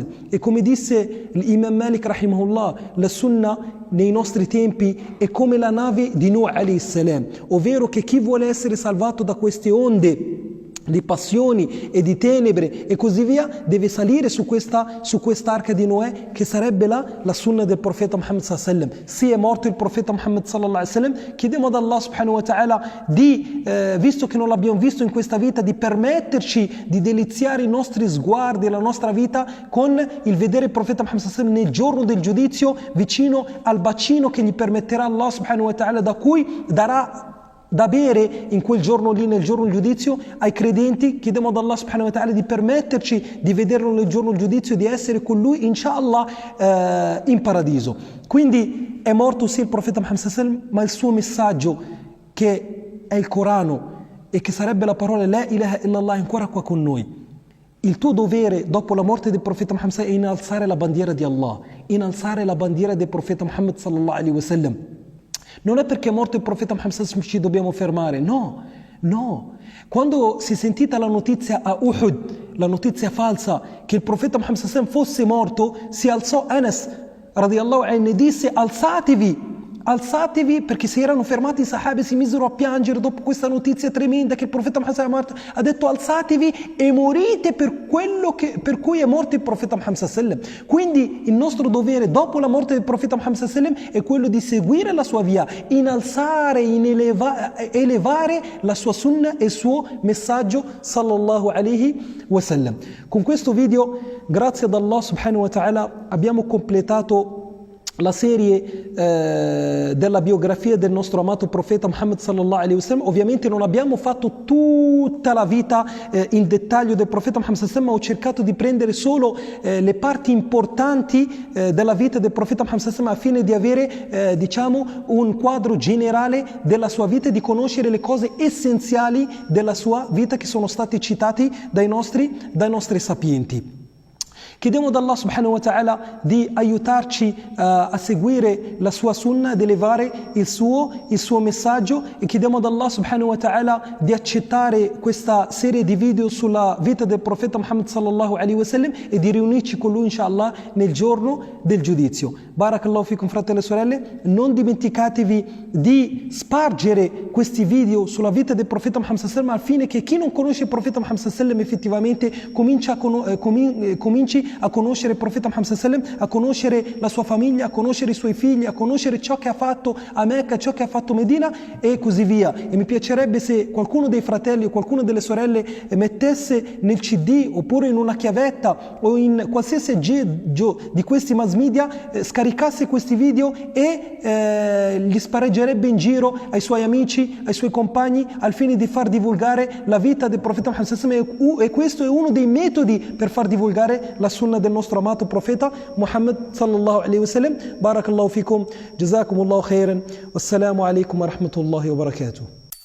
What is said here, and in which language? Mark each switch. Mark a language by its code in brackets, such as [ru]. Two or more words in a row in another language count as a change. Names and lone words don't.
[it] E come disse l'Imam Malik rahimahullah, la sunna nei nostri tempi è come la nave di Nuh [ar] عليه السلام, [it] ovvero che chi vuole essere salvato da queste onde di passioni e di tenebre e così via deve salire su quest'arca di Noè, che sarebbe la sunna del profeta Muhammad [ar] صلى الله عليه وسلم. [it] Sì, è morto il profeta Muhammad [ar] صلى الله عليه وسلم, [it] chiediamo ad Allah [ar] سبحانه وتعالى [it] di, visto che non l'abbiamo visto in questa vita, di permetterci di deliziare i nostri sguardi e la nostra vita con il vedere il profeta Muhammad [ar] صلى الله عليه وسلم [it] nel giorno del giudizio, vicino al bacino che gli permetterà Allah [ar] سبحانه وتعالى, [it] da cui darà da bere in quel giorno lì, nel giorno del giudizio, ai credenti. Chiediamo ad Allah [ar] سبحانه وتعالى [it] di permetterci di vederlo nel giorno del giudizio e di essere con lui inshallah in paradiso. Quindi è morto sì il profeta Muhammad [ar] صلى الله عليه وسلم, [it] ma il suo messaggio, che è il Corano e che sarebbe la parola [ar] لا إله إلا الله, [it] è ancora qua con noi. Il tuo dovere dopo la morte del profeta Muhammad [ar] صلى الله عليه وسلم [it] è innalzare la bandiera di Allah, innalzare la bandiera del profeta Muhammad [ar] صلى الله عليه وسلم. [it] Non è perché è morto il profeta Muhammad [ar] صلى الله عليه وسلم [it] ci dobbiamo fermare, no. Quando si è sentita la notizia a Uhud, la notizia falsa che il profeta Muhammad [ar] صلى الله عليه وسلم [it] fosse morto, si alzò Anas [ar] رضي الله عنه [it] e disse: alzatevi alzatevi, perché si erano fermati i sahabi, si misero a piangere dopo questa notizia tremenda che il profeta Muhammad ha detto: alzatevi e morite per quello per cui è morto il profeta Muhammad. Quindi il nostro dovere dopo la morte del profeta Muhammad è quello di seguire la sua via, innalzare, elevare la sua sunnah e il suo messaggio [ar] صلى الله عليه وسلم. [it] Con questo video, grazie ad Allah [ar] سبحانه وتعالى, [it] abbiamo completato la serie della biografia del nostro amato profeta Muhammad [ar] صلى الله عليه وسلم. [it] Ovviamente non abbiamo fatto tutta la vita in dettaglio del profeta Muhammad [ar] صلى الله عليه وسلم, [it] ma ho cercato di prendere solo le parti importanti della vita del profeta Muhammad [ar] صلى الله عليه وسلم, [it] al fine di avere diciamo un quadro generale della sua vita e di conoscere le cose essenziali della sua vita che sono state citate dai nostri sapienti. Chiediamo ad Allah [ar] سبحانه وتعالى [it] di aiutarci a seguire la sua sunnah, ad elevare il suo messaggio, e chiediamo ad Allah [ar] سبحانه وتعالى [it] di accettare questa serie di video sulla vita del profeta Muhammad [ar] صلى الله عليه وسلم [it] e di riunirci con lui inshallah nel giorno del giudizio. [ar] بارك الله فيكم, [it] fratelli e sorelle, non dimenticatevi di spargere questi video sulla vita del profeta Muhammad [ar] صلى الله عليه وسلم, [it] al fine che chi non conosce il profeta Muhammad [ar] صلى الله عليه وسلم [it] effettivamente cominci a conoscere il profeta Muhammad [ar] صلى الله عليه وسلم, [it] a conoscere la sua famiglia, a conoscere i suoi figli, a conoscere ciò che ha fatto a Mecca, ciò che ha fatto a Medina e così via. E mi piacerebbe se qualcuno dei fratelli o qualcuno delle sorelle mettesse nel CD oppure in una chiavetta o in qualsiasi aggeggio di questi mass media, scaricasse questi video e li sparreggerebbe in giro ai suoi amici, ai suoi compagni, al fine di far divulgare la vita del profeta Muhammad [ar] صلى الله عليه وسلم. [it] E questo è uno dei metodi per far divulgare la sunnah del nostro amato profeta Muhammad [ar] صلى الله عليه وسلم. بارك الله فيكم، جزاكم الله خيرا، والسلام عليكم ورحمة الله وبركاته.